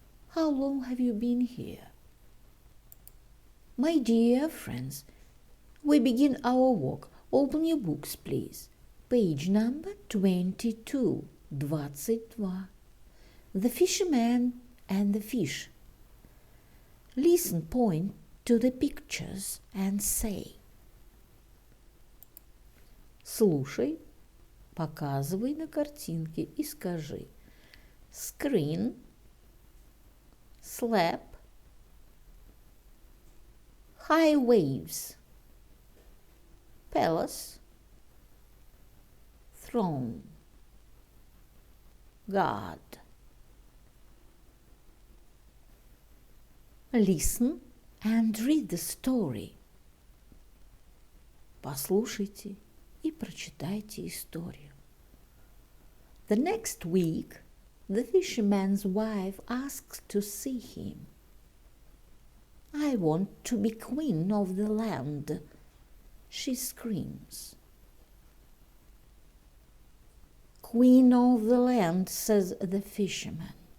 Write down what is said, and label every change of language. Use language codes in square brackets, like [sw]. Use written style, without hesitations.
[en] How long have you been here? My dear friends, we begin our work. Open your books, please. Page number 22, 22. The fisherman and the fish. Listen, point to the pictures and say. [ru] Слушай, показывай на картинке и скажи. [en] Screen, slab, high waves, palace, throne, God. Listen and read the story. [ru] Послушайте и прочитайте историю. [en] The next week, the fisherman's wife asks to see him. I want to be queen of the land, she screams. Queen of the land, says the fisherman.